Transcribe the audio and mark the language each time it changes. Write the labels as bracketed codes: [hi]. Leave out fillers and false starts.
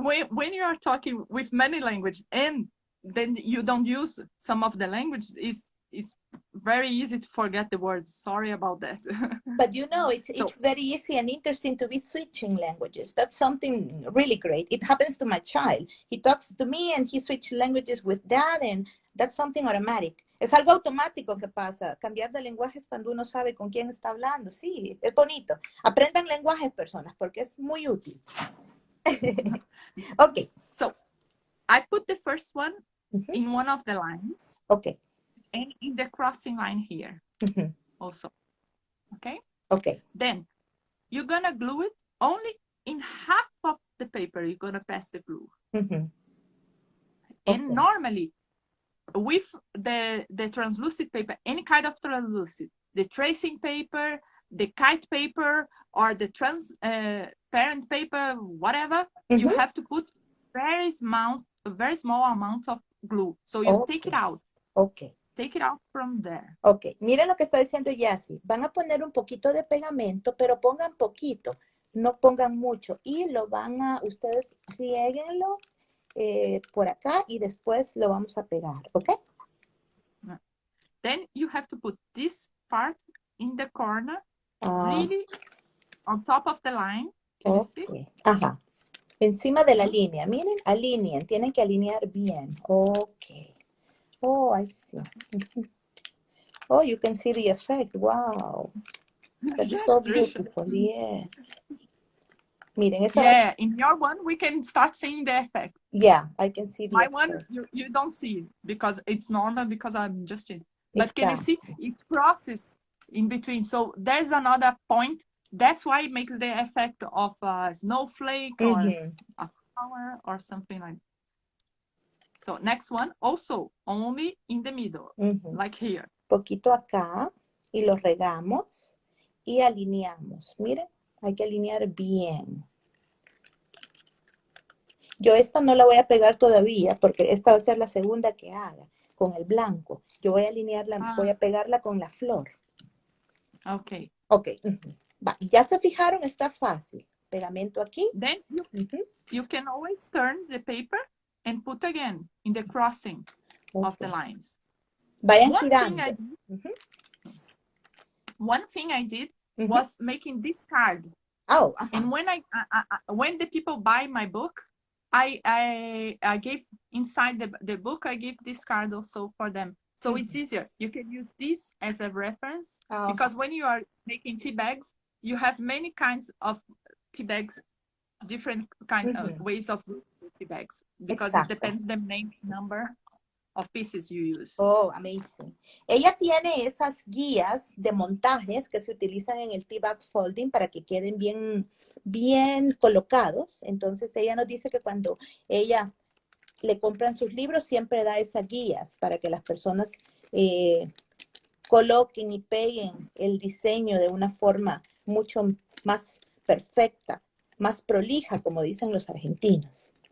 [en] When you are talking with many languages and then you don't use some of the languages, it's very easy to forget the words. Sorry about that. But you know, it's very easy and interesting to be switching languages. That's something really great. It happens to my child. He talks to me and he switches languages with dad, and that's something automatic. [es] Es algo automático que pasa. Cambiar de lenguajes cuando uno sabe con quién está hablando. Sí, es bonito. Aprendan lenguajes, personas, porque es muy útil. [en] Okay. So, I put the first one in one of the lines. Okay. And in the crossing line here also. Okay? Okay. Then you're going to glue it only in half of the paper. You're going to pass the glue. And normally with the translucent paper, any kind of translucent, the tracing paper, the kite paper, or the transparent paper, whatever, you have to put very small amount of glue. So you take it out. Okay. Take it out from there. [es] Ok, miren lo que está diciendo Jacy. Van a poner un poquito de pegamento, pero pongan poquito, no pongan mucho. Y lo ustedes riéguenlo por acá y después lo vamos a pegar, ¿ok? [en] Then you have to put this part in the corner, really on top of the line. Can you see? [es] Ajá. Encima de la línea. Miren, alineen. Tienen que alinear bien. [en] Ok. Oh, I see. Oh, you can see the effect. Wow. That's yes, so beautiful. Yes. [es] Miren, [en] yeah, in your one, we can start seeing the effect. Yeah, I can see the My effect. one, you don't see it because it's normal because I'm just in. But can you see? It crosses in between. So there's another point. That's why it makes the effect of a snowflake or a flower or something like that. So next one, also only in the middle, like here. [es] Poquito acá y lo regamos y alineamos. Miren, hay que alinear bien. Yo esta no la voy a pegar todavía porque esta va a ser la segunda que haga con el blanco. Yo voy a alinearla, voy a pegarla con la flor. Ok. Ok. Va. Ya se fijaron, está fácil. Pegamento aquí. [en] Then you can always turn the paper and put again in the crossing of the lines. [es] Vayan girando. [en] One thing I did was making this card. Oh, and when when the people buy my book, I gave inside the book, I give this card also for them. So it's easier. You can use this as a reference because when you are making tea bags, you have many kinds of tea bags, different kind of ways of tea bags because it depends the name number of pieces you use. Oh, amazing. [es] Ella tiene esas guías de montajes que se utilizan en el tea bag folding para que queden bien colocados. Entonces ella nos dice que cuando ella le compran sus libros siempre da esas guías para que las personas coloquen y peguen el diseño de una forma mucho más perfecta, más prolija, como dicen los argentinos.